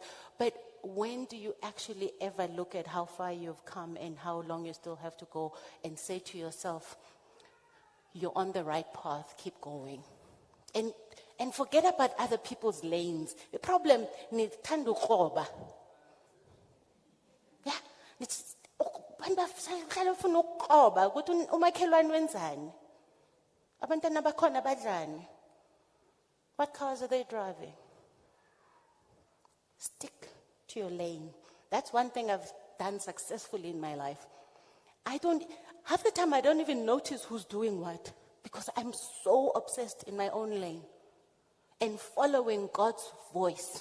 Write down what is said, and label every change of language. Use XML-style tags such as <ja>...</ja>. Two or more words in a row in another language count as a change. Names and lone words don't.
<en>But when do you actually ever look at how far you've come and how long you still have to go and say to yourself, you're on the right path, keep going. And forget about other people's lanes. The problem is tando khoba.</en> <zu>Yeah, it's abantu bafuna ukukhoba ukuthi umakhelwane wenzani. Abantwana bakhona badlani.</zu> <en>What cars are they driving? Stick to your lane. That's one thing I've done successfully in my life. Half the time I don't even notice who's doing what because I'm so obsessed in my own lane and following God's voice.</en>